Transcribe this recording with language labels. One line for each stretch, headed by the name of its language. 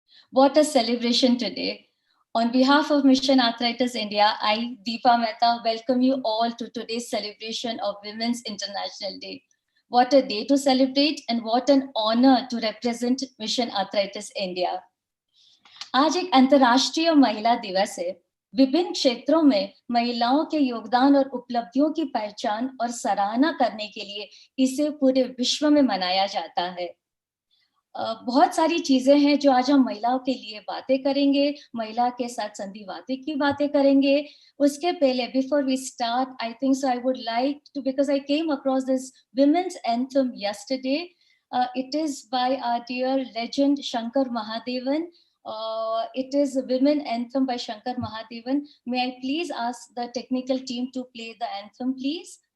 English: What a celebration today. On behalf of Mission Arthritis India, I, Deepa Mehta, welcome you all to today's celebration of Women's International Day. What a day to celebrate and what an honor to represent Mission Arthritis India.
Hindi: आज एक अंतर्राष्ट्रीय महिला दिवस है। विभिन्न क्षेत्रों में महिलाओं के योगदान और उपलब्धियों की पहचान और सराहना करने के लिए इसे पूरे विश्व में मनाया जाता है। बहुत सारी चीजें हैं जो आज हम महिलाओं के लिए बातें करेंगे, महिला के साथ संधिवाती की बातें करेंगे। उसके पहले
English: Before we start, I think so I would like to, because I came across this women's anthem yesterday. It is by our dear legend Shankar Mahadevan. It is a women anthem by Shankar Mahadevan. May I please ask the technical team to play the anthem, please?